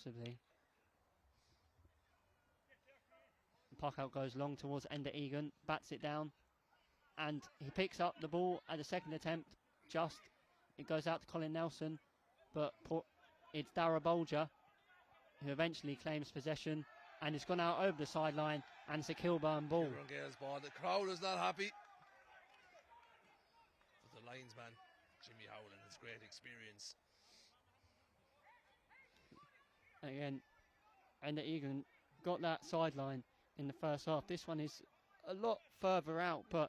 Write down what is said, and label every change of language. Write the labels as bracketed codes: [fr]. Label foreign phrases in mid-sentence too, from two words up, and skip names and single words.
[en] Puck out goes long towards Ender Egan, bats it down, and he picks up the ball at the second attempt. It goes out to Colin Nelson, but it's Dara Bolger who eventually claims possession, and it's gone out over the sideline, and it's a Kilburn ball. Kilburn Gaels ball. The crowd is not happy. But the linesman, Jimmy Howland, has great experience. Again, Ender Egan got that sideline in the first half. This one is a lot further out, but